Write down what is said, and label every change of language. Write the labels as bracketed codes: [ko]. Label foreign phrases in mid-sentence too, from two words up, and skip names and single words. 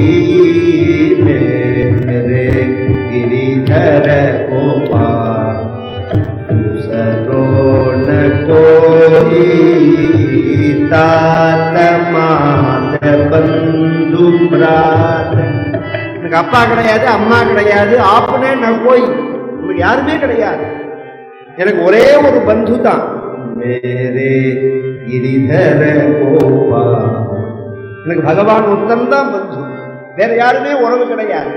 [hi] मेरे गिरिधर गोपाल दूसरो न कोई तात मात बंधु भ्रात. [ta] எனக்கு அப்பா கிடையாது, அம்மா கிடையாது, ஆப்புனே நான் போய் உங்களுக்கு யாருமே கிடையாது. எனக்கு ஒரே ஒரு பந்து தான், [hi] मेरे गिरिधर गोपाल. [ta] எனக்கு பகவான் ஒருத்தன் தான் பந்து, வேற யாருமே உறவு கிடையாது.